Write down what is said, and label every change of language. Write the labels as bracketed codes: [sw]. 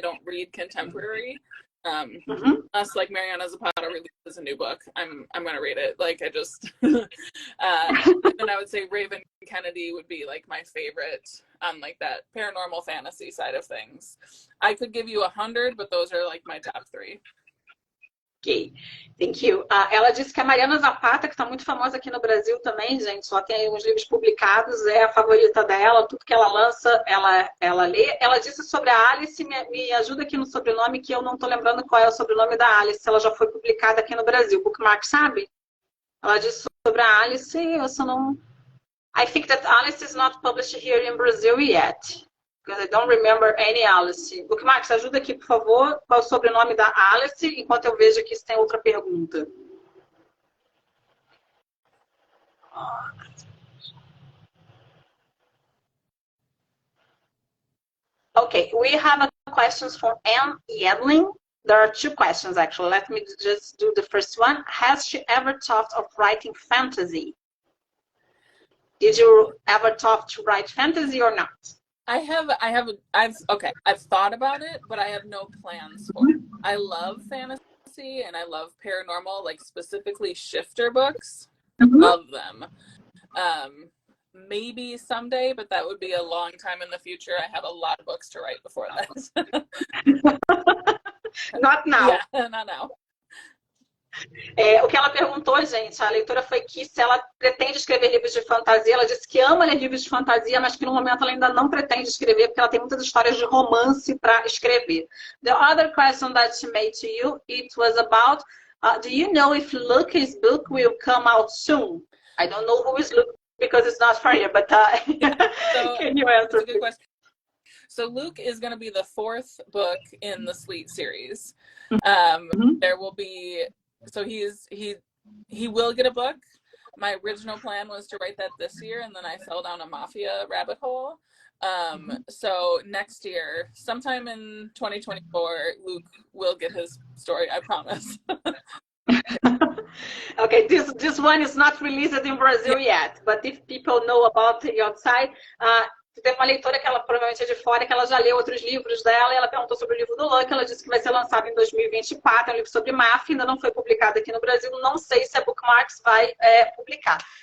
[en] I don't read contemporary. Unless like Mariana Zapata releases a new book, I'm gonna read it. Like I just and then I would say Raven Kennedy would be like my favorite on like that paranormal fantasy side of things. I could give you 100, but those are like my top 3. Ok, thank you. [pt] Ela disse que a Mariana Zapata, que está muito famosa aqui no Brasil também, gente, só tem uns livros publicados, é a favorita dela, tudo que ela lança, ela lê. Ela disse sobre a Alice, me ajuda aqui no sobrenome, que eu não estou lembrando qual é o sobrenome da Alice, ela já foi publicada aqui no Brasil. Bookmarks, sabe? Ela disse sobre a Alice, eu só não... [en] I think that Alice is not published here in Brazil yet. Because I don't remember any Alice. [pt] Bookmarks, ajuda aqui, por favor, qual é o sobrenome da Alice, enquanto eu vejo aqui se tem outra pergunta. [en] Okay, we have a questions from Anne Yedling. There are 2 questions, actually. Let me just do the first one. Has she ever thought of writing fantasy? Did you ever thought to write fantasy or not? I've thought about it, but I have no plans for it. I love fantasy and I love paranormal, like specifically shifter books. Love them. Maybe someday, but that would be a long time in the future. I have a lot of books to write before that. Not now. Yeah, not now. [pt] O que ela perguntou, gente, a leitora foi que se ela pretende escrever livros de fantasia. Ela disse que ama ler livros de fantasia, mas que no momento ela ainda não pretende escrever, porque ela tem muitas histórias de romance para escrever. [en] The other question that she made to you, it was about, do you know if Luke's book will come out soon? I don't know who is Luke because it's not for you, but so, can you answer? That's a good question. So Luke is going to be the 4th book in the Sleet series. There will be... So he will get a book. My original plan was to write that this year, and then I fell down a mafia rabbit hole. So next year, sometime in 2024, Luke will get his story, I promise. Okay, this one is not released in Brazil yet, but if people know about the outside, [pt] tem uma leitora que ela provavelmente é de fora, que ela já leu outros livros dela, e ela perguntou sobre o livro do Luke, ela disse que vai ser lançado em 2024, é um livro sobre máfia, ainda não foi publicado aqui no Brasil, não sei se a Bookmarks vai publicar.